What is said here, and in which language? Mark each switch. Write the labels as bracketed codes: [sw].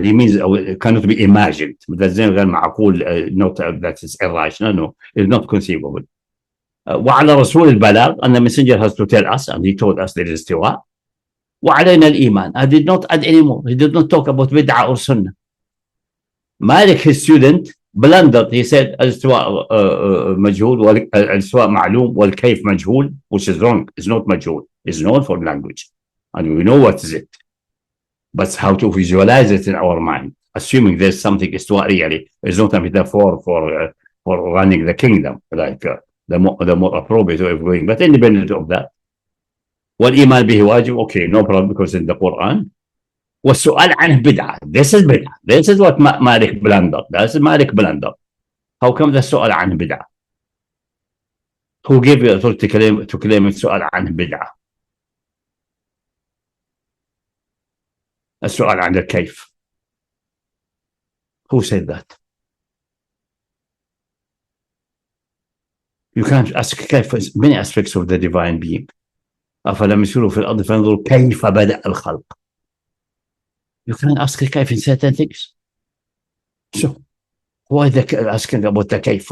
[en] He means it cannot be imagined. That's [ar] غير معقول, [en] not that is irrational. No, it's not conceivable. [ar] وعلى رسول البلاغ, [en] and the messenger has to tell us, and he told us there is istiwa. [ar] وعلينا الإيمان. [en] I did not add anymore. He did not talk about bid'ah or sunnah. Malik, his student, blundered. He said [ar] الاستواء مجهول والاستواء معلوم والكيف مجهول, which is wrong. [en] It's not majhul. It's known for language, and we know what is it. But how to visualize it in our mind, assuming there's something istiwa really, is not a metaphor for running the kingdom, like the more appropriate way of going. But independent of that, [ar] والإيمان به واجب, [en] okay, no problem, because in the Quran. [ar] والسؤال عنه بدعة. [en] This is بدعة. This is what Malik blundered. This is Malik blundered. How come the [ar] السؤال عنه بدعة? [en] Who gave you authority to claim السؤال عنه بدعة? [ar] السؤال عن الكيف. [en] Who said that? You can't ask كيف many aspects of the divine being. [ar] أفلم يسيروا في الأرض فانظروا كيف بدأ الخلق. [en] You can ask كيف in certain things. So why asking about the كيف?